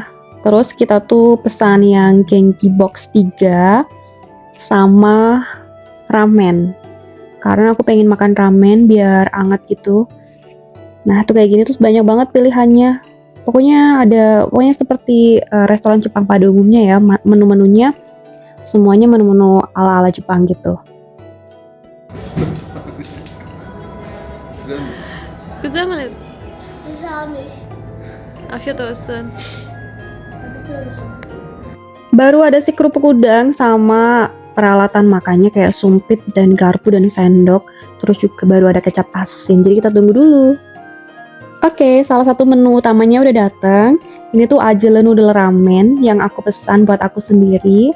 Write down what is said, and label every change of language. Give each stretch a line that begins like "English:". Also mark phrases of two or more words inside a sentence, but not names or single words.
Indonesian: Terus kita tuh pesan yang Genki Box 3 sama ramen. Karena aku pengen makan ramen biar anget gitu. Nah, tuh kayak gini terus banyak banget pilihannya. Pokoknya seperti restoran Jepang pada umumnya ya, menu-menunya semuanya menu-menu ala-ala Jepang gitu.
Turkish: Güzel mi? Güzelmiş. Afiyet olsun.
Indonesian: Baru ada si kerupuk udang sama peralatan makannya kayak sumpit dan garpu dan sendok. Terus juga baru ada kecap asin. Jadi kita tunggu dulu. Oke, salah satu menu utamanya udah datang. Ini tuh ajele noodle ramen yang aku pesan buat aku sendiri.